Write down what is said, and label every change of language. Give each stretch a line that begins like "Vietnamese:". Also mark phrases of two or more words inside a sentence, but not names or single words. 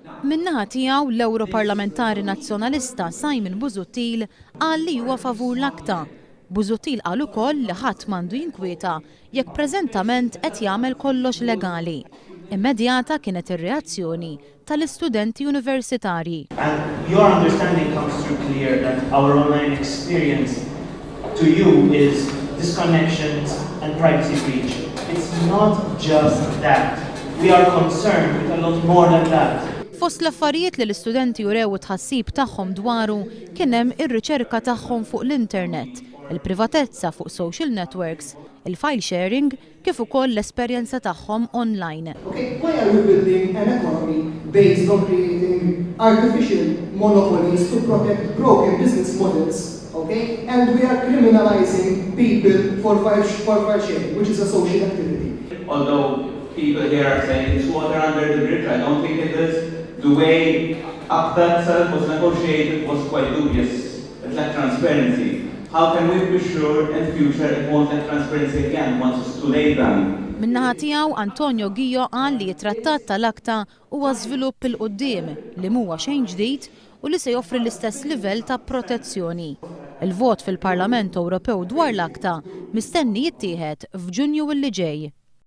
Maltese: Min-naħa tiegħu l-Europarlamentari Nazzjonalista Simon Busuttil qal li huwa favur l-ACTA. Busuttil qal ukoll li ħadd m'għandu jinkwieta jekk preżentament qed jagħmel kollox legali. Immedjata kienet ir-reazzjoni tal-istudenti universitarji.
English: And your understanding comes through clear that our online experience to you is disconnections and privacy breach. It's not just that. We are concerned with a lot more than that.
Maltese: Fost l-affarijiet li l-istudenti jurew tħassib tagħhom dwaru kien hemm ir-riċerka tagħhom fuq l-internet, il-privatezza fuq
English: social networks,
Maltese: il-
English: file sharing
Maltese: kif ukoll l-esperjenza tagħhom online.
English: Okay, why are we building an economy based on creating artificial monopolies to protect broken business models? Okay, and we are criminalizing people for file sharing, which is a social activity. Although people here are saying it's water under the bridge, I don't think it is. The way ACTA itself was negotiated was quite dubious. It lacked transparency. How can we be sure in future it won't lack transparency again once it's too late then?
Maltese: Min-naħa tiegħu Antonio Gio qal li t-trattat tal-ACTA huwa żvilupp il-qudiem li mhuwa xejn ġdid u li se joffri l-istess livell ta' protezzjoni. Il-vot fil-Parlament Ewropew dwar l-ACTA mistenni jittieħed f'Ġunju li ġej.